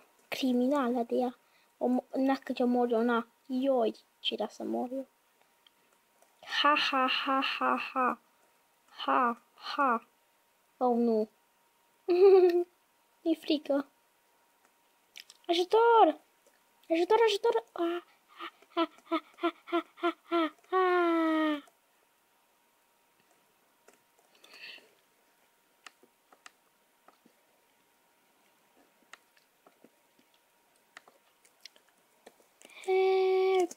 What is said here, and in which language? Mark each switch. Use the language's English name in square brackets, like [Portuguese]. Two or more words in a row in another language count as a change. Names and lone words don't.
[Romanian] Criminală de ea. Dacă ce mor eu, na. Ioi, ce era să mor eu. Ha, ha, ha, ha, ha. Ha, ha. Oh, nu. Mi-e frică. Ajutor! Ajutor, ajutor! Ah, ha, ha, ha, ha, ha, ha, ha. [English] Help!